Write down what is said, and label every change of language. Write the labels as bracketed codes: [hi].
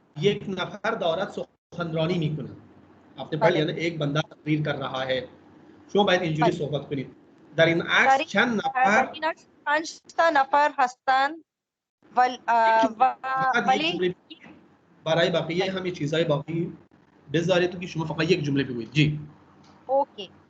[fa] یک نفر دارد سخنرانی میکنه. [hi] आपने पढ़ लिया ना, एक बंदा तकरीर कर रहा है. [fa] شما باید اینجوری صحبت کنید. در این عکس چند نفر؟ در این عکس 5 تا نفر هستند. ولی برای بقیه همین چیزهای باقی بذارید تو که شما فقط یک جمله بگویید. جی. اوکی.